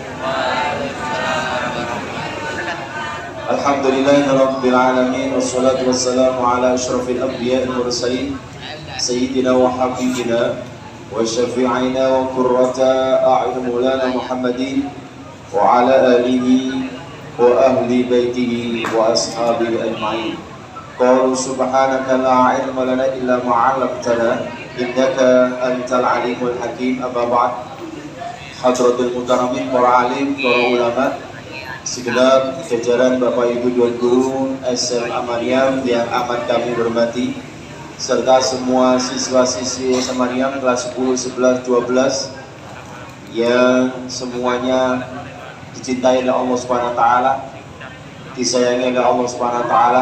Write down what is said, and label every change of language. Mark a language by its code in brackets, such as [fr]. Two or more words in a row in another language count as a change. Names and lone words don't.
[ar] الحمد لله رب العالمين والصلاة والسلام على أشرف الأنبياء والمرسلين سيدنا وحبيبنا وشفيعنا وقرة أعين مولانا محمد وعلى آله وأهل بيته وأصحابه أجمعين. قالوا سبحانك لا علم لنا إلا ما علمتنا إنك أنت العليم الحكيم. أما بعد. حضرات المكرمين, [id] para alim, para ulama, segenap jajaran Bapak Ibu Tuan Guru SMA Maryam yang amat kami hormati, serta semua siswa-siswi SMA Maryam kelas 10, 11, 12 yang semuanya dicintai oleh Allah [ar] سبحانه وتعالى, [id] disayangi oleh Allah [ar] سبحانه وتعالى.